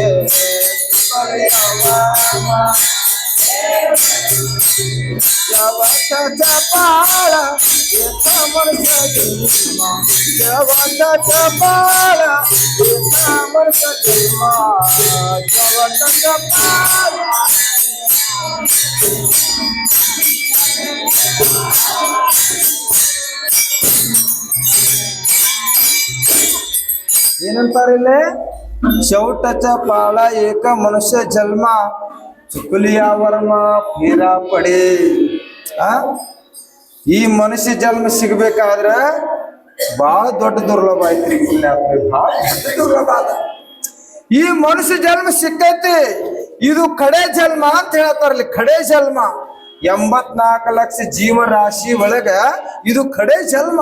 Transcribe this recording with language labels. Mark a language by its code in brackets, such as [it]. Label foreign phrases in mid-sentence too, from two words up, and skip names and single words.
[mr] चुकलिया वर्म शेवटचा पाळा एक मनुष्य जन्म, शेवटचा पाळा एक मनुष्य जन्म. शेवटचा पाळा [kn] ಏನಂತಾರೆ ಇಲ್ಲಿ, [mr] शेवटचा पाळा एक मनुष्य जन्म चुकलिया वर्म फेरा पडे. [kn] ಈ ಮನುಷ್ಯ ಜನ್ಮ ಸಿಗ್ಬೇಕಾದ್ರ ಬಹಳ ದೊಡ್ಡ ದುರ್ಲಭ ಐತ್ರಿ. ಬಹಳ ದುರ್ಲಭ ಅದ. ಈ ಮನುಷ್ಯ ಜನ್ಮ ಸಿಕ್ಕೈತಿ, ಇದು ಕಡೆ ಜನ್ಮ ಅಂತ ಹೇಳ್ತಾರಲ್ಲಿ. ಕಡೆ ಜನ್ಮ 84 ಲಕ್ಷ ಜೀವರಾಶಿ ಒಳಗ ಇದು ಕಡೆ ಜನ್ಮ.